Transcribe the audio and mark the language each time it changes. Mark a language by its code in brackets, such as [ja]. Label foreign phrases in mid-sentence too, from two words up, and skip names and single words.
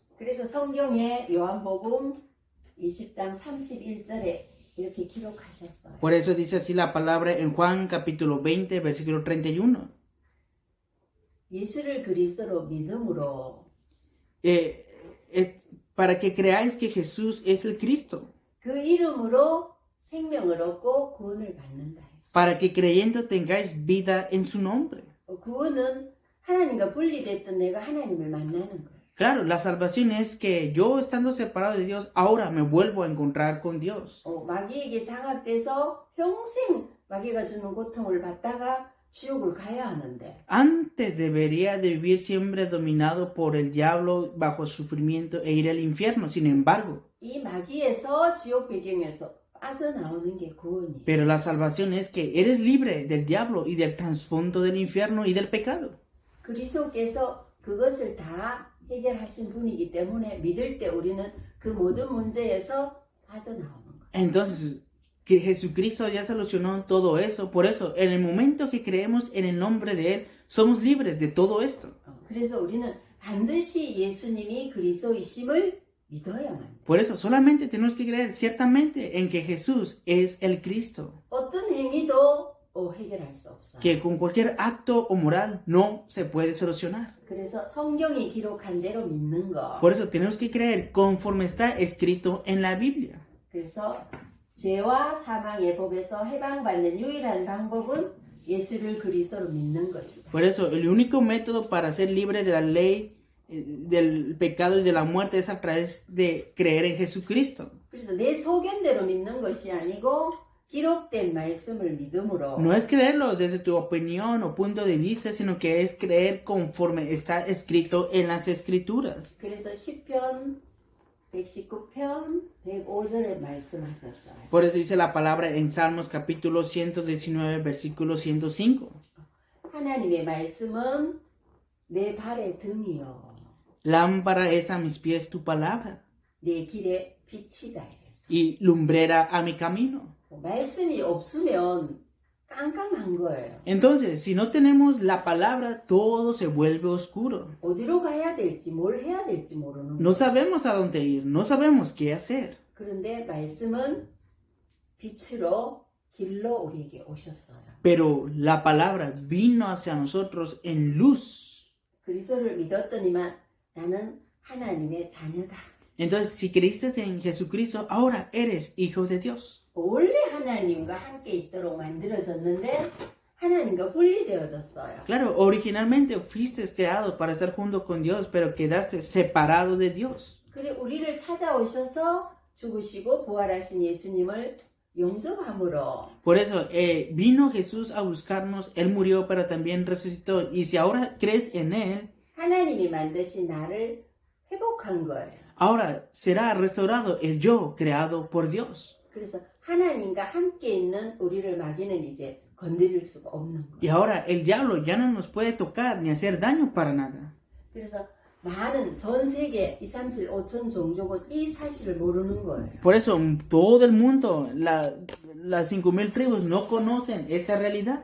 [ko] 그래서 성경에 요한복음 20장 31절에 이렇게 기록하셨어요. [es] Por eso dice así la palabra en Juan capítulo 20, versículo 31. [ko] 예수를 그리스도로 믿음으로 [es] Para que creáis que Jesús es el Cristo. [ko] 그 이름으로 생명을 얻고 구원을 받는다 했어요. [es] Para que creyendo tengáis vida en su nombre. [ko] 구원은 하나님과 분리됐던 내가 하나님을 만나는 거예요. [es] Claro, la salvación es que yo estando separado de Dios, ahora me vuelvo a encontrar con Dios. [ko] 마귀에게 장악돼서 평생 마귀가 주는 고통을 받다가 지옥을 가야 하는데 [es] Antes debería de vivir siempre dominado por el diablo bajo sufrimiento e ir al infierno. Sin embargo, [ko] 이 마귀에서 지옥 배경에서 빠져나오는 게 구원이에요. [es] pero la salvación es que eres libre del diablo y del trasfondo del infierno y del pecado. [ko] 그리스도께서 그것을 다 해결하신 분이기 때문에 믿을 때 우리는 그 모든 문제에서 빠져나오는 거예요. [es] Entonces, que Jesucristo ya solucionó todo eso. Por eso, en el momento que creemos en el nombre de Él, somos libres de todo esto. [ko] 그래서 우리는 반드시 예수님이 그리스도이심을 믿어야만 돼요. [es] Por eso, solamente tenemos que creer ciertamente en que Jesús es el Cristo. [ko] 어떤 행위도 해결할 수 없어요. [es] Que con cualquier acto o moral no se puede solucionar. [ko] 그래서 성경이 기록한 대로 믿는 거. [es] Por eso tenemos que creer conforme está escrito en la Biblia. [ko] 그래서 죄와 사망의 법에서 해방받는 유일한 방법은 예수를 그리스도로 믿는 것이다. [es] Por eso el único método para ser libre de la ley, del pecado y de la muerte es a través de creer en Jesucristo. [ko] 그래서 내 소견대로 믿는 것이 아니고 기록된 말씀을 믿음으로 [es] No es creerlo desde tu opinión o punto de vista, sino que es creer conforme está escrito en las Escrituras. [ko] 그래서 시편 119편 105절에 말씀하셨어요. [es] Por eso dice la palabra en Salmos capítulo 119, versículo 105. [ko] 하나님의 말씀은 내 발의 등이요 [es] Lámpara es a mis pies tu palabra [ko] 내 길에 빛이다 이랬어요. [es] y lumbrera a mi camino. [ko] 말씀이 없으면 깜깜한 거예요. [es] Entonces, si no tenemos la palabra, todo se vuelve oscuro. [ko] 어디로 가야 될지 뭘 해야 될지 모르는 거예요. [es] No sabemos a dónde ir, no sabemos qué hacer. [ko] 그런데 말씀은 빛으로 길로 우리에게 오셨어요. [es] Pero la palabra vino hacia nosotros en luz. [ko] 그리스도를 믿었더니만 나는 하나님의 자녀다. [es] Entonces, si creíste en Jesucristo, ahora eres hijo de Dios. [ko] 원래 하나님과 함께 있도록 만들어졌는데 하나님과 분리되어졌어요. [es] Claro, originalmente fuiste creado para estar junto con Dios, pero quedaste separado de Dios. [ko] 그래 우리를 찾아오셔서 죽으시고 부활하신 예수님을 영접함으로 [es] Por eso vino Jesús a buscarnos, Él murió, pero también resucitó. Y si ahora crees en Él, [ko] 하나님이 만드신 나를 회복한 거예요. [es] ahora será restaurado el yo creado por Dios. [ko] 그래서 하나님과 함께 있는 우리를 마귀는 이제 건드릴 수가 없는 거예요. [es] Y ahora el diablo ya no nos puede tocar ni hacer daño para nada. [ko] 그래서 많은 전 세계 237, 5천 종족은 이 사실을 모르는 거예요. [es] Por eso todo el mundo, las 5,000 tribus no conocen esta realidad.